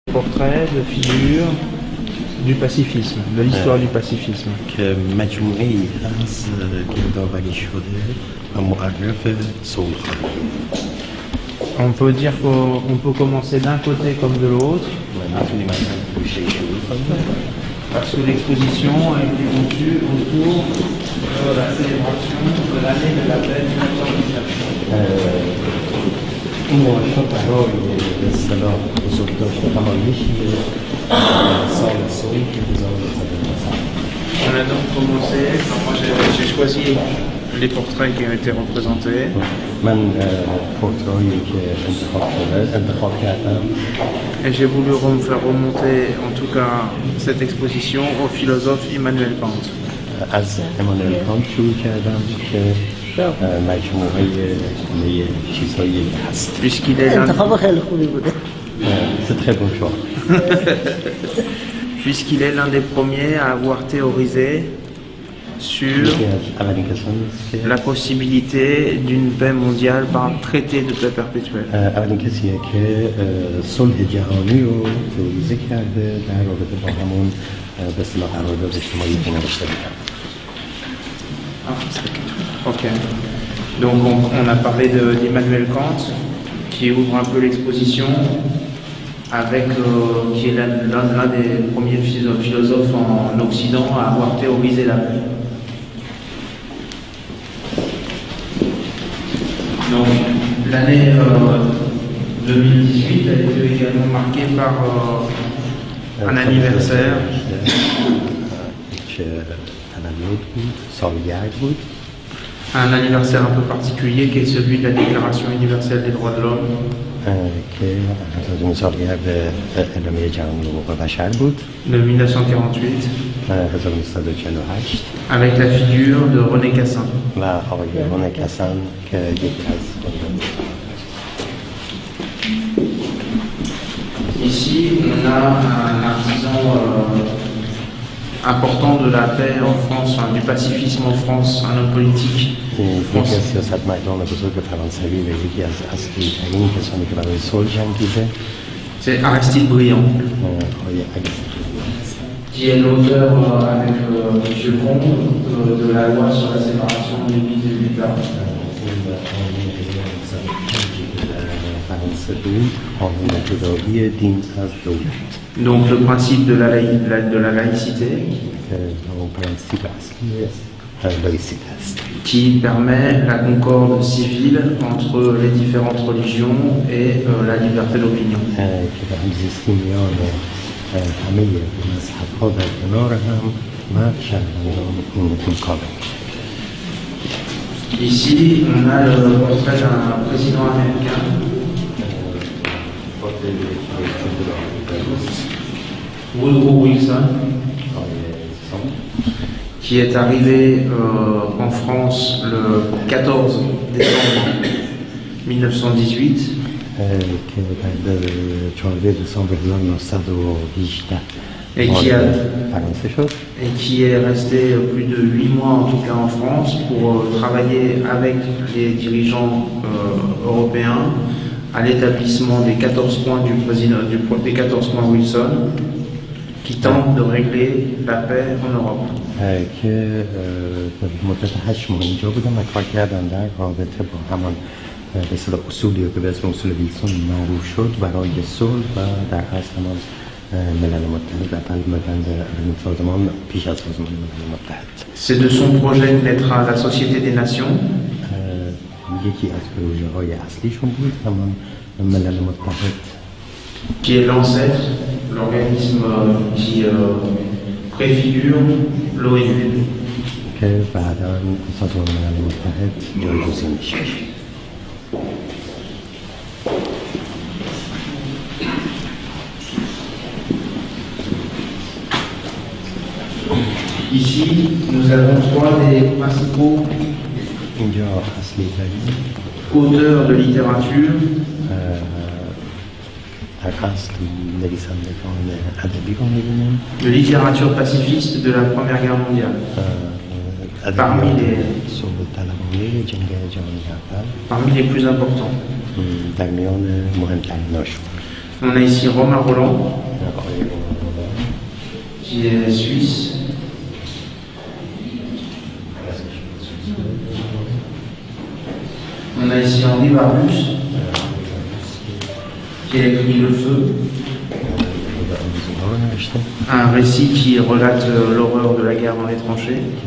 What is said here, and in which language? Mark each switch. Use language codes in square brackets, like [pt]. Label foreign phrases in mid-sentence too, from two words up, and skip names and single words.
[fr] Portrait de figure du pacifisme, de l'histoire du pacifisme. [fa] كمجموعي از گردآوری شده و معرف صلح. [fr] On peut dire qu'on peut commencer d'un côté comme de l'autre, parce que l'exposition a été conçue autour de la célébration de l'année de la paix 1919. [fa] این نوشته برای به اصطلاح بزرگداشت همایش سال صلح 1919. [fr] On a donc commencé, moi j'ai choisi les portraits qui ont été représentés. [fa] من پورترهایی که انتخاب کردم [fr] Et j'ai voulu faire remonter en tout cas cette exposition au philosophe Immanuel Kant. [fa] از امانوئل کانت شروع کردم که مجموعه چیزهایی هست. [fr] Puisqu'il est l'un [fa] انتخاب خیلی خوبی بوده. [fr] C'est très bon choix. puisqu'il est l'un des premiers à avoir théorisé sur [fa] یکی از اولین کسانی است که [fr] la possibilité d'une paix mondiale par un traité de paix perpétuelle. [fa] اولین کسیه که صلح جهانی رو تئوریزه کرده در رابطه با همون به اصطلاح قرارداد اجتماعی که نوشته بودن. [fr] Ok. Donc on a parlé d'Immanuel Kant qui ouvre un peu l'exposition avec qui est l'un des premiers philosophes en Occident à avoir théorisé la paix. Donc l'année 2018 a été également marquée par un anniversaire. [fa] تولد بود، سالگرد بود. [fr] Un anniversaire un peu particulier qui est celui de la Déclaration universelle des droits de l'homme. [fa] که از سالگرد اعلامیه جهانی حقوق بشر بود. [fr] De 1948. [fa] 1948 [fr] avec la figure de René Cassin. [fa] و آقای رونه کسان که یکی از [fr] Ici, on a un artisan important de la paix en France, enfin, du pacifisme en France, un homme politique. [fa] یکی از سیاستمداران بزرگ فرانسوی و یکی از اصلی ترین کسانی که برای صلح جنگیده [fr] C'est Aristide Briand, [fa] آقای [fr] qui est l'auteur avec M. Combe de la loi sur la séparation de l'Église et de l'État. [fa] فرانسه بود قانون جدایی دین از دولت [fr] Donc le principe de la laïcité [fa] که اون پرنسیپ اصلی لایسیته است [fr] qui permet la concorde civile entre les différentes religions et la liberté d'opinion. [fa] که به همزیستی میان همه مذهب‌ها در کنار هم و شهروندان این کامل. [fr] Ici, on a le portrait d'un président américain Woodrow Wilson, qui est arrivé en France le 14 décembre 1918 [fa] که بعد 14 دسامبر 1918 [fr] et qui a [fa] فرانسه شد [fr] et qui est resté plus de 8 mois en tout cas en France pour travailler avec les dirigeants européens à l'établissement des 14 points du président des 14 points Wilson qui tentent de régler la paix en Europe. [fa] که مدت 8 ماه اینجا بودم و کار کردم در رابطه با همان به اصطلاح اصولی که به اسم اصول ویلسون معروف شد برای صلح و در اصل همان ملل متحد و بند سازمان پیش از سازمان ملل متحد. [fr] C'est de son projet que naîtra la Société des Nations. [fa] یکی از پروژه های اصلیشون بود همان ملل متحد [fr] qui est l'ancêtre, l'organisme qui préfigure l'ONU. [fa] که بعدا سازمان ملل متحد جایگزین میشه. [fr] Ici, nous avons trois des principaux [fa] اینجا اصلی ترین [fr] auteurs de littérature [fa] در اصل نویسندگان ادبی رو می‌بینیم [fr] de littérature pacifiste de la Première Guerre mondiale. Parmi [fa] صلح طلبانه جنگ جهانی اول [fr] parmi les plus importants. [fa] در میان مهمتریناشون [fr] On a ici Romain Roland, qui est suisse. On a ici Henri Barbus, qui a écrit Le Feu, un récit qui relate l'horreur de la guerre dans les tranchées.